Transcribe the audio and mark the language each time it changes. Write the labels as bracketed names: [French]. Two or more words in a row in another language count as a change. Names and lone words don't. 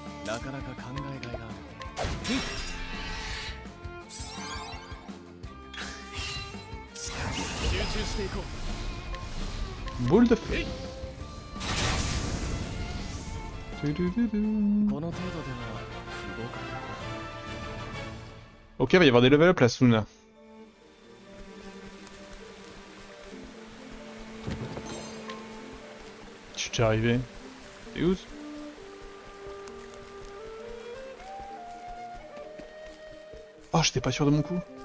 [Japanese] なかなか考えがいがある。集中していこう。 [French] Boule de feu. Tudududum. [Japanese] この程度では不合格だ。 [French] Ok, il va y avoir des [English] level up [French] là, Suna. Je suis déjà arrivé. T'es où? Oh, j'étais pas sûr de mon coup.